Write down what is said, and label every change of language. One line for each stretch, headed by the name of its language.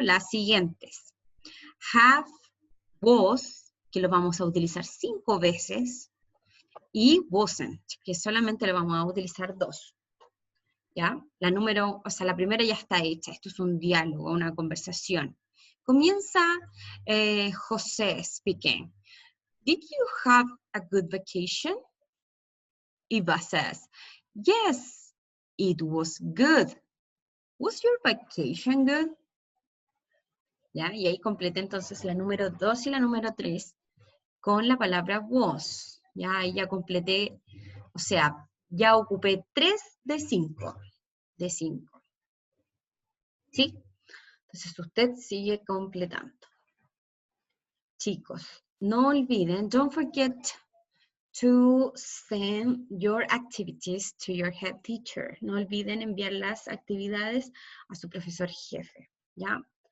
Spanish: Las siguientes. Have, was, que lo vamos a utilizar 5 veces, y wasn't, que solamente lo vamos a utilizar 2. ¿Ya? La primera ya está hecha. Esto es un diálogo, una conversación. Comienza José speaking.
English: Did you have a good vacation? Eva says, yes, it was good. Was your vacation good? ¿Ya?
Spanish: Y ahí completé entonces la número 2 y la número 3 con la palabra was. Ya, ahí ya completé, o sea, ya ocupé 3 de 5. De 5. ¿Sí? Entonces usted sigue completando. Chicos, no olviden,
English: don't forget to send your activities to your head teacher.
Spanish: No olviden enviar las actividades a su profesor jefe, ¿ya?